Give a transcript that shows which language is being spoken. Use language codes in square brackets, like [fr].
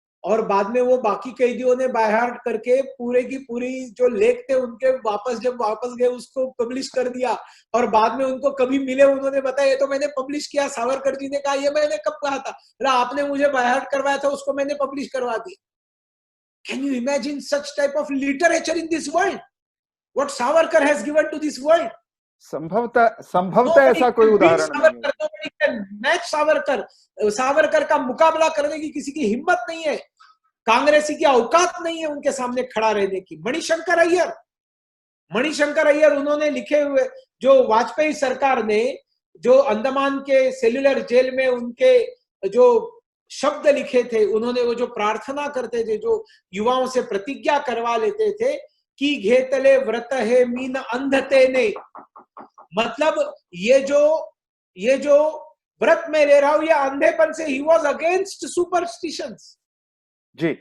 [hi] और बाद में वो बाकी कैदियों ने बाय हार्ट करके पूरे की पूरी जो लेख थे उनके जब वापस गए उसको पब्लिश कर दिया, और बाद में उनको कभी मिले उन्होंने बताया ये तो मैंने पब्लिश किया। सावरकर जी ने कहा ये मैंने कब कहा था? आपने मुझे बाय हार्ट करवाया था, उसको मैंने पब्लिश करवा दिया। [en] Can you imagine such type of literature in this world? What Savarkar has given to this world? [hi] संभवतः ऐसा कोई उदाहरण नहीं है। सावरकर का मुकाबला करने की किसी की हिम्मत नहीं है, कांग्रेसी की औकात नहीं है उनके सामने खड़ा रहने की। मणिशंकर अय्यर उन्होंने लिखे हुए, जो वाजपेयी सरकार ने जो अंडमान के सेल्युलर जेल में उनके जो शब्द लिखे थे, उन्होंने वो जो प्रार्थना करते थे, जो युवाओं से प्रतिज्ञा करवा लेते थे कि [mr] घेतले व्रत है मीन अंधते ने, [hi] मतलब ये जो व्रत में ले रहा हूं ये अंधेपन से, [en] he was against superstitions [hi] ji.